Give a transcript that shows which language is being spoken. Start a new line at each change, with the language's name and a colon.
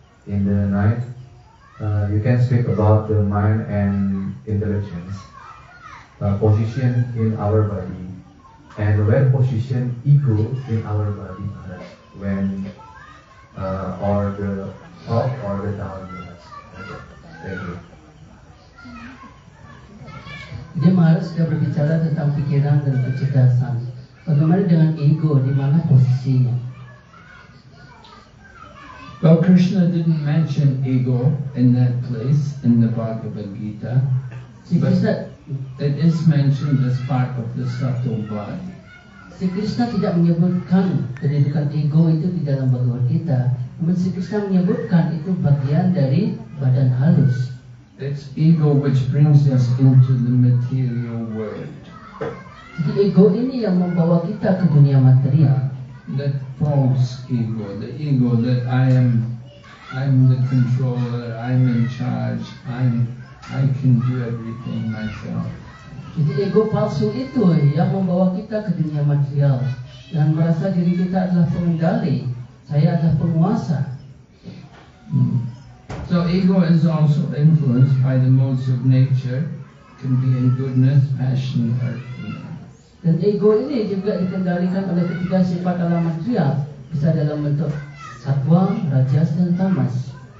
English: In the night, you can speak about the mind and intelligence, position in our body, and where position ego in our body, Maharaj, when or the up or the down, Maharaj. Thank you.
Indonesian: Dia Maharaj sudah berbicara tentang pikiran dan kecerdasan. Bagaimana dengan ego, di mana posisinya?
English: Well, Krishna didn't mention ego in that place in the Bhagavad Gita, but it is mentioned as part of the subtle body.
Indonesian: Sri Krishna tidak menyebutkan kedudukan ego itu di dalam Bhagavad Gita. Namun Sri Krishna menyebutkan itu bagian dari badan halus.
English: It's ego which brings us into the material world.
Indonesian: Jadi ego ini yang membawa kita ke dunia material.
English: That false ego, the ego that I'm the controller, I'm in charge, I can do everything myself.
Indonesian: Jadi ego palsu itu yang membawa kita ke dunia material dan merasa diri kita adalah pengendali, saya adalah penguasa.
English: So ego is also influenced by the modes of nature, can be in goodness, passion, or fear.
Indonesian: Dan ego ini juga dikendalikan oleh ketiga sifat alam material, bisa dalam bentuk satwa, rajas, dan tamas.